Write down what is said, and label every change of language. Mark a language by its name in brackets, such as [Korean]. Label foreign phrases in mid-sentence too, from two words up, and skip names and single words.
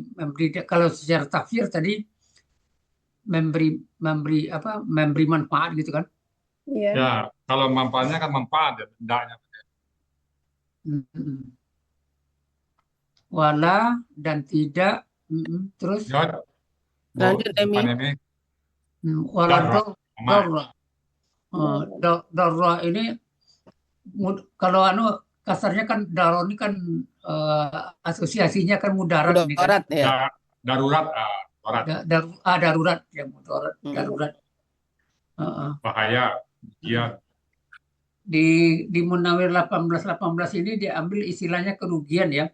[Indonesian] Kalau secara tafsir tadi memberi manfaat gitu kan. Iya. Ya, kalau manfaatnya kan manfaat ya, bendanya. Wala dan tidak, terus Ya, Lanjut, Demi. depan ini wala darra. darra ini kalau kasarnya kan daro ini kan asosiasinya kan mudarat ini kan. Mudarat ya. Darurat, darurat. Darurat ya, mudarat, darurat. Bahaya, ujian. Di Munawir 1818 ini diambil istilahnya kerugian ya.